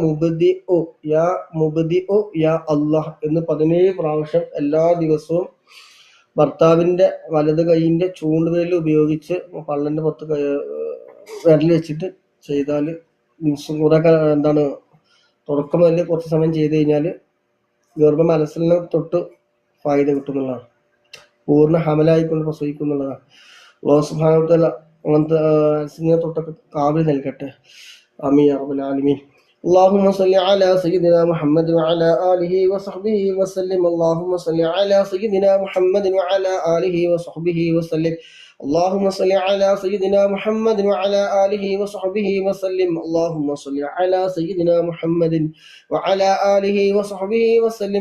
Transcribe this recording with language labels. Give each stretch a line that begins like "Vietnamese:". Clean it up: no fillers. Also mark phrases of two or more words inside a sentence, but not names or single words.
Arabic: مبدئ يا الله
Malayalam: എന്ന് 17 പ്രാവശ്യം എല്ലാ ദിവസവും ഭർത്താവിൻ്റെ വലത് കൈയിൻ്റെ ചൂണ്ടുവിരൽ ഉപയോഗിച്ച് പള്ളൻ്റെ പുറത്ത് വിരൽ വെച്ചിട്ട് ചെയ്താൽ ദിവസം കൂടെ തുടക്കം മുതൽ കുറച്ച് സമയം ചെയ്ത് കഴിഞ്ഞാൽ ഗർഭം അലസലിനെ തൊട്ട് ഫായിദ കിട്ടുന്നുള്ളതാണ്. പൂർണ്ണ ഹമലായിക്കൊണ്ട് പ്രസവിക്കുന്നുള്ളതാണ്.
Arabic: الله سبحانه وتعالى
Malayalam: അങ്ങനത്തെ അലസലിനെ തൊട്ടൊക്കെ കാബിൽ നൽകട്ടെ.
Arabic: آمين يا رب العالمين. اللهم صل على سيدنا محمد وعلى آله وصحبه وسلم. اللهم صل على سيدنا محمد وعلى آله وصحبه وسلم. اللهم صل على سيدنا محمد وعلى آله وصحبه وسلم. اللهم صل على سيدنا محمد وعلى آله وصحبه وسلم.